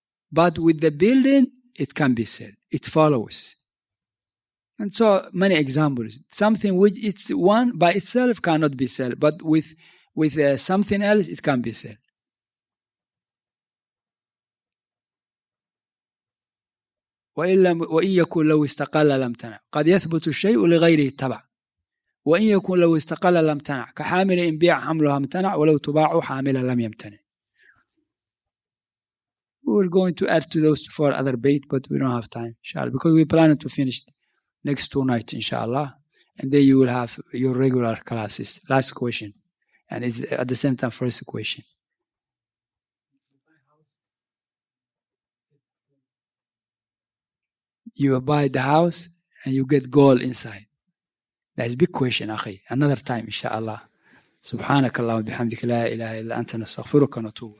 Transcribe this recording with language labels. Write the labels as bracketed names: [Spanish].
[English] But with the building, it can be sold. It follows. And so many examples. Something which it's one by itself cannot be sold. But with something else, it can be sold. [Arabic] وإن يكن لو استقل لم تنع قد يثبت الشيء لغيره تبع وإن يكن لو استقل لم تنع كحامل إن بيع حملها امتنع ولو تباع حاملا لم يمتنع. [English] We're going to add to those four other bait, but we don't have time, inshallah, because we plan to finish next 2 nights, inshallah, and then you will have your regular classes. Last question, and it's at the same time first question. You buy the house and you get gold inside. That's a big question, akhi. Another time, inshallah. [Arabic] سبحانك اللهم وبحمدك لا إله إلا أنت نستغفرك ونتوب